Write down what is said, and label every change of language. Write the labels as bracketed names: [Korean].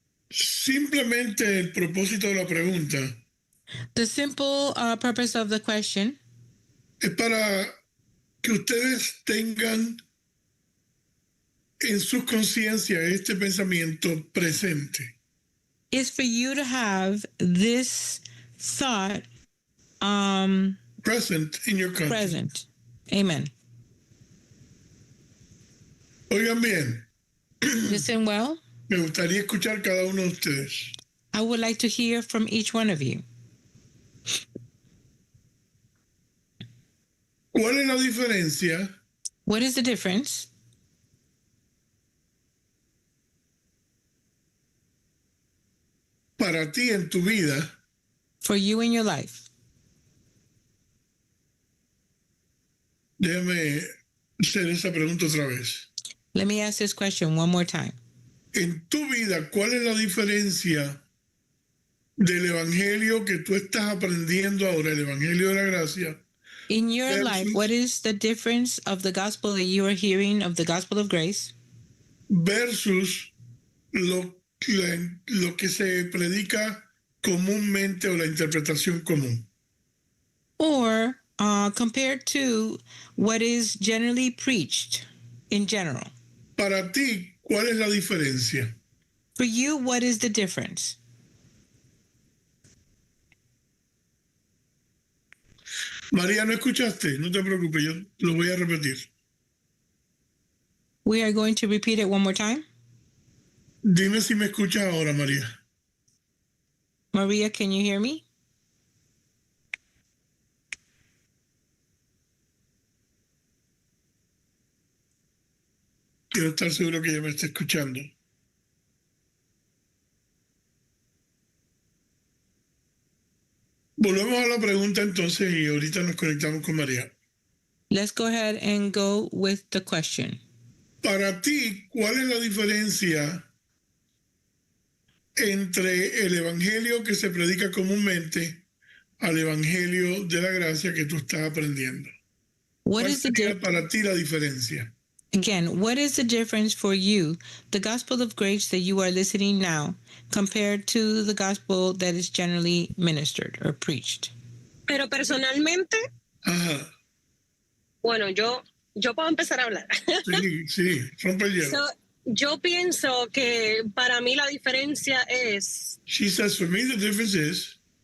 [Spanish] Simplemente el propósito de la pregunta [English] The simple purpose of the question [Spanish] es para que ustedes tengan en su conciencia este pensamiento presente. [English] is for you to have this thought Present in your conscience. present. Amen. [Spanish] Oigan bien, [English] Listen well. [Spanish] me gustaría escuchar cada uno de ustedes. [English] I would like to hear from each one of you. [Spanish] ¿Cuál es la diferencia [English] What is the difference [Spanish] para ti en tu vida [English] for you in your life? [Spanish] Déjame hacer esa pregunta otra vez. [English] Let me ask this question one more time. [Spanish] En tu vida, ¿cuál es la diferencia del evangelio que tú estás aprendiendo ahora, el evangelio de la gracia? [English] In your life, what is the difference of the gospel that you are hearing, of the gospel of grace, [Spanish] versus lo que se predica comúnmente o la interpretación común? [English] or compared to what is generally preached in general? [Spanish] Para ti, ¿cuál es la diferencia? [English] For you, what is the difference? [Spanish] María, ¿no escuchaste? No te preocupes, yo lo voy a repetir. [English] We are going to repeat it one more time. [Spanish] Dime si me escuchas ahora, María. [English] Maria, can you hear me? [Spanish] Quiero estar seguro que ella me está escuchando. Volvemos a la pregunta entonces y ahorita nos conectamos con María. [English] Let's go ahead and go with the question. [Spanish] Para ti, ¿cuál es la diferencia entre el evangelio que se predica comúnmente al evangelio de la gracia que tú estás aprendiendo? [English] What [Spanish] ¿Cuál [English] is the [Spanish] sería para ti la diferencia? [English] Again, what is the difference for you, the gospel of grace that you are listening now, compared to the gospel that is generally ministered or preached? [Spanish] Pero personalmente, Ajá. bueno, yo puedo empezar a hablar. Sí, rompe el hielo. So, yo pienso que para mí la diferencia es [English] She says, for me the difference is